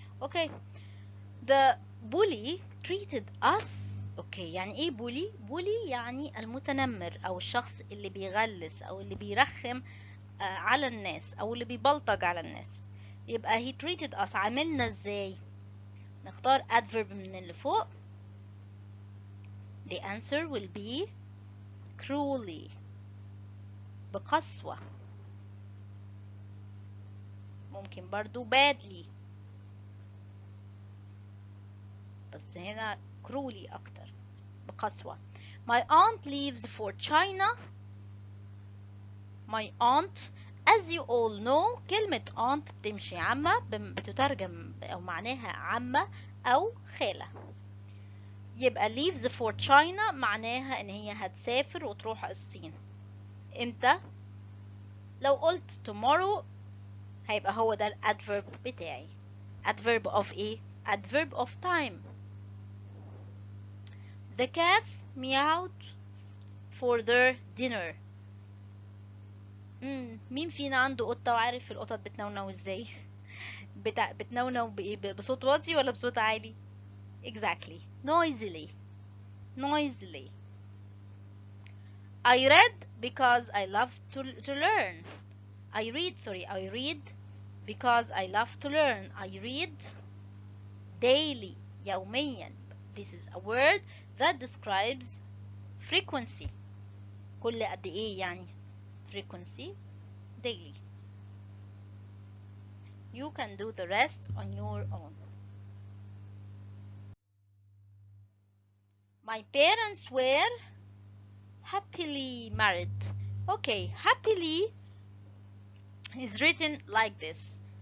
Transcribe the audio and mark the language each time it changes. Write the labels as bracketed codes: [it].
[en] Okay. The bully treated us. [ar] اوكي يعني ايه بولي؟ بولي يعني المتنمر او الشخص اللي بيغلس او اللي بيرخم على الناس او اللي بيبلطج على الناس. يبقى [en] he treated us [ar] عاملنا ازاي؟ نختار adverb من اللي فوق. [en] The answer will be cruelly. [ar] بقسوة. ممكن برضو badly بس هنا cruelly اكتر. بقسوة. [en] My aunt leaves for China. My aunt, as you all know [ar] كلمة aunt بتمشي عمة، بتترجم أو معناها عمة أو خالة. يبقى [en] leaves for China [ar] معناها إن هي هتسافر وتروح الصين. إمتى؟ لو قلت tomorrow هيبقى هو ده الادفيرب بتاعي. [en] adverb of إيه؟ adverb of time. The cats meowed for their dinner. [ar] مين فينا عنده قطة وعارف القطط بتنونو ازاي؟ بتنونو بإيه؟ بصوت واطي ولا بصوت عالي؟ [en] Exactly. Noisily. Noisily. I read because I love to learn. I read because I love to learn. I read daily. يوميا. This is a word that describes frequency. [ar] كل قد ايه يعني؟ Frequency. [en] Daily. You can do the rest on your own. My parents were happily married. Okay, happily is written like this.